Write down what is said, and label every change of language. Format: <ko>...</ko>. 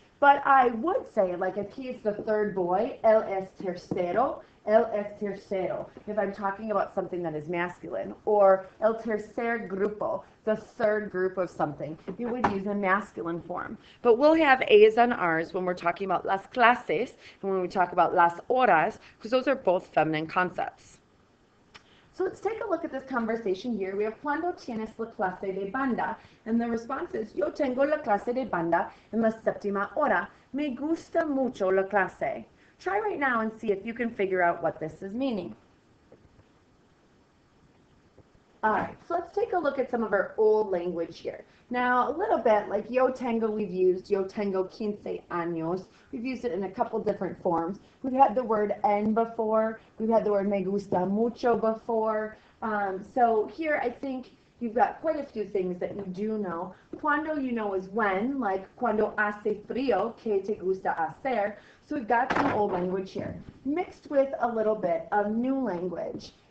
<en>But I would say, like if he's the third boy,</en> <es>él es tercero,</es> <en>if I'm talking about something that is masculine, or</en> <es>el tercer grupo,</es> <en>the third group of something, you would use a masculine form. But we'll have A's and R's when we're talking about las clases and when we talk about las horas, because those are both feminine concepts. So let's take a look at this conversation here. We have</en> <es>cuando tienes la clase de banda,</es> <en>and the response is</en> <es>yo tengo la clase de banda en la séptima hora. Me gusta mucho la clase.</es> <en>Try right now and see if you can figure out what this is meaning. All right, so let's take a look at some of our old language here. Now, a little bit like yo tengo we've used,</en> <es>yo tengo 15 años.</es> <en>We've used it in a couple different forms. We've had the word en before. We've had the word</en> <es>me gusta mucho</es> <en>before. So here I think you've got quite a few things that you do know. Cuando you know is when, like</en> <es>cuando hace frío, que te gusta hacer.</es> <en>So we've got some old language here, mixed with a little bit of new language.</en>